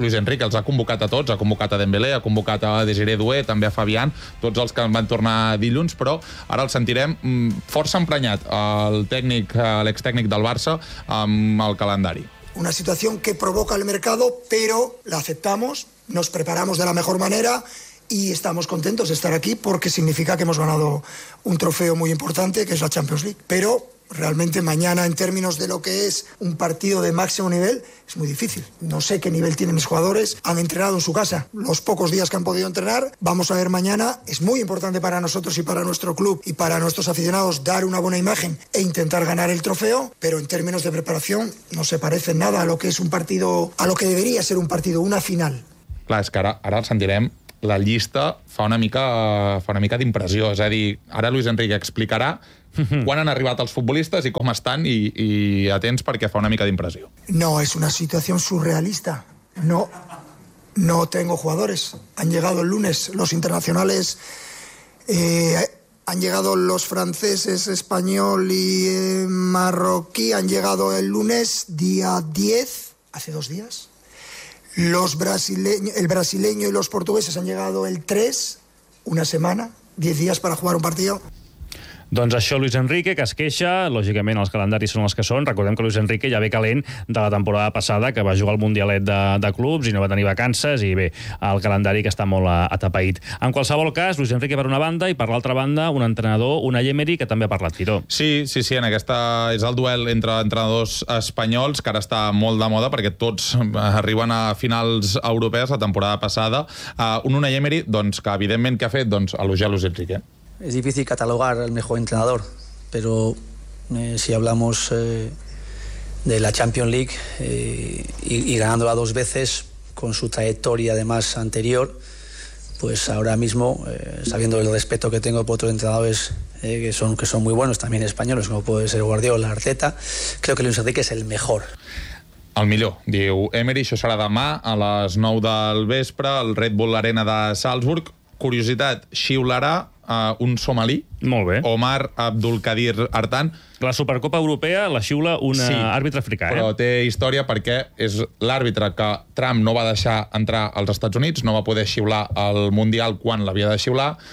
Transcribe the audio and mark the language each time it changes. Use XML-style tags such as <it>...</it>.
<ca>Luis Enrique els ha convocat a tots, ha convocat a Dembélé, ha convocat a Désiré Doué, també a Fabián, tots els que van tornar dilluns, però ara el sentirem força emprenyat, l'ex-tècnic del Barça, amb el calendari. Una situació que provoca el</ca> <es>mercado,</es> <ca>però</ca> <es>l'acceptamos, nos preparamos de la mejor manera y estamos contentos de estar aquí porque significa que hemos ganado un trofeo muy importante, que es la Champions League. Pero realmente mañana, en términos de lo que es un partido de máximo nivel, es muy difícil. No sé qué nivel tienen mis jugadores, han entrenado en su casa los pocos días que han podido entrenar. Vamos a ver mañana, es muy importante para nosotros y para nuestro club y para nuestros aficionados dar una buena imagen e intentar ganar el trofeo, pero en términos de preparación no se parece nada a lo que es un partido, a lo que debería ser un partido, una final.</es> <ca>Clar, és que ara el sentirem, la llista fa una mica d'impressió. És a dir, ara Luis Enrique explicarà quan han arribat els futbolistes i com estan, i atents perquè fa una mica d'impressió. No, és una situació surrealista.</ca> <es>No tengo jugadores. Han llegado el lunes los internacionales, han llegado los franceses, español y marroquí, han llegado el lunes día 10, hace dos días. El brasileño y los portugueses han llegado el 3, una semana, 10 días para jugar un partido.</es> <ca>Doncs això, Luis Enrique, que es queixa. Lògicament, els calendaris són els que són. Recordem que Luis Enrique ja ve calent de la temporada passada, que va jugar al Mundialet de clubs i no va tenir vacances, i bé, el calendari que està molt atapeït. En qualsevol cas, Luis Enrique per una banda, i per l'altra banda, un entrenador, Unai Emery, que també ha parlat, Fidó. Sí, en aquesta és el duel entre entrenadors espanyols, que ara està molt de moda, perquè tots arriben a finals europees la temporada passada. Un Unai Emery, doncs, que evidentment, què ha fet? Doncs elogiar Luis Enrique.</ca> <es>Es difícil catalogar el mejor entrenador, pero si hablamos de la Champions League y ganándola dos veces con su trayectoria además anterior, pues ahora mismo, sabiendo el respeto que tengo por otros entrenadores que son muy buenos, también españoles, como puede ser Guardiola, Arteta, creo que Luis Enrique es el mejor.</es> <ca>El millor, diu Emery. Això serà demà a les 9 del vespre al Red Bull Arena de Salzburg. Curiositat, xiularà un somalí. Molt bé. Omar Abdulkadir Artan. La Supercopa Europea la xiula un àrbitre africà. Però té història, perquè és l'àrbitre que Trump no va deixar entrar als Estats Units, no va poder xiular el Mundial quan l'havia de xiular.</ca>